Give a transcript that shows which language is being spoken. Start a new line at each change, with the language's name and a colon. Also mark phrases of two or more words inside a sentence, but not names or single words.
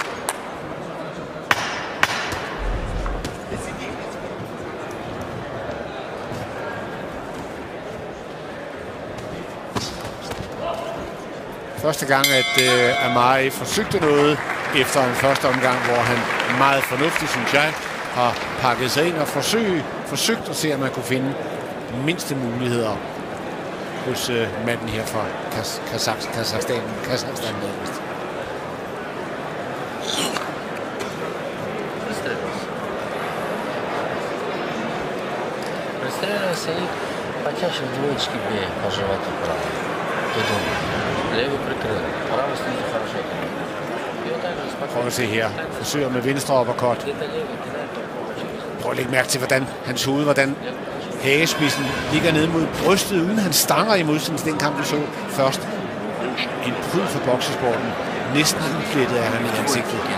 Danish: Første gang, at Amari forsøgte noget efter en første omgang, hvor han meget fornuftigt, synes jeg, har pakket sig ind og forsøgt at se, om man kunne finde mindste muligheder hos manden her fra Kazakhstan.
Russian: Пристреливайся и почаще двоечки бей по животу правой. Ты думаешь. Левый прикрыл. Правый снизу хорошо.
Danish: Prøv at se her. Forsøger med venstre uppercut. Prøv at lægge mærke til, hvordan hagespidsen ligger ned mod brystet, uden han stanger i modsætning til den kamp, vi så først. En pryd for boksesporten. Næsten udflettet er han i ansigtet.